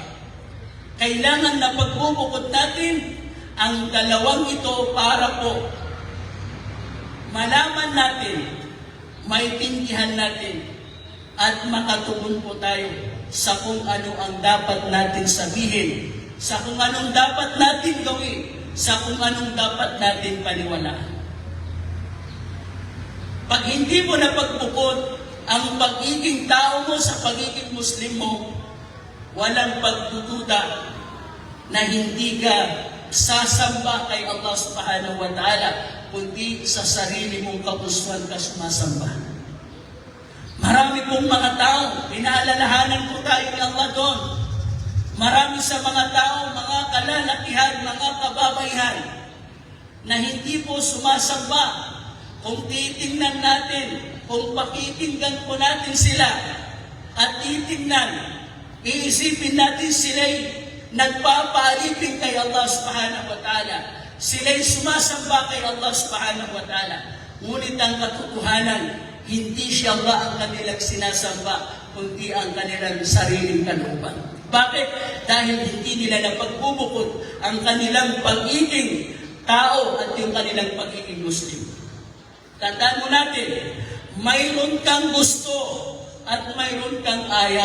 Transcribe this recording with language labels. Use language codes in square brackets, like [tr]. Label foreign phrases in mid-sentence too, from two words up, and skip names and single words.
[tl] Kailangan na pagbubukod natin ang dalawang ito para po malaman natin, maintindihan natin, at makatugon po tayo sa kung ano ang dapat natin sabihin, sa kung anong dapat natin gawin, sa kung anong dapat natin paniwalaan. Pag hindi mo na pagbukod ang pagiging tao mo sa pagiging Muslim mo, walang pagdududa na hindi ka sasamba kay Allah [ar] سبحانه وتعالى, [tl] kundi sa sarili mong kapusuan ka sumasamba. Marami pong mga tao, pinaalalahanan po tayo ni Allah doon. Marami sa mga tao, mga kalalakihan, mga kababayan, na hindi po sumasamba. Kung titingnan natin, kung pakikinggan po natin sila, at titingnan, iisipin natin sila'y nagpapaalipin kay Allah [ar] سبحانه وتعالى. [tl] Sila'y sumasamba kay Allah [ar] سبحانه وتعالى. [tl] Ngunit ang katotohanan, hindi siya Allah ang kanilang sinasamba, kundi ang kanilang sariling kalooban. Bakit? Dahil hindi nila napagbubukod ang kanilang pagiging tao at yung kanilang pagiging Muslim. Tandaan mo natin, mayroon kang gusto at mayroon kang ayaw.